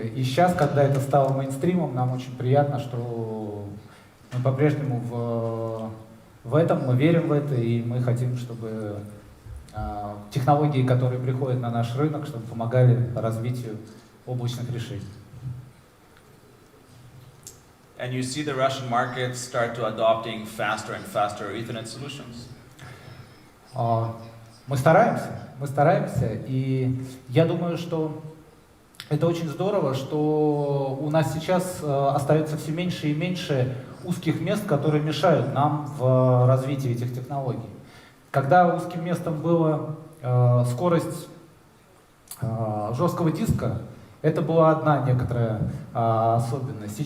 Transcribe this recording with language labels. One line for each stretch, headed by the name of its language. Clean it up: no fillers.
Russian: И сейчас, когда это стало мейнстримом, нам очень приятно, что мы по-прежнему в этом, мы верим в это, и мы хотим, чтобы технологии, которые приходят на наш рынок, чтобы помогали развитию облачных решений.
English: And you see the Russian market start to adopting faster and faster Ethernet solutions?
Russian: Мы стараемся, и я думаю, что это очень здорово, что у нас сейчас остается все меньше и меньше узких мест, которые мешают нам в развитии этих технологий. Когда узким местом была скорость жесткого диска, это была одна некоторая особенность.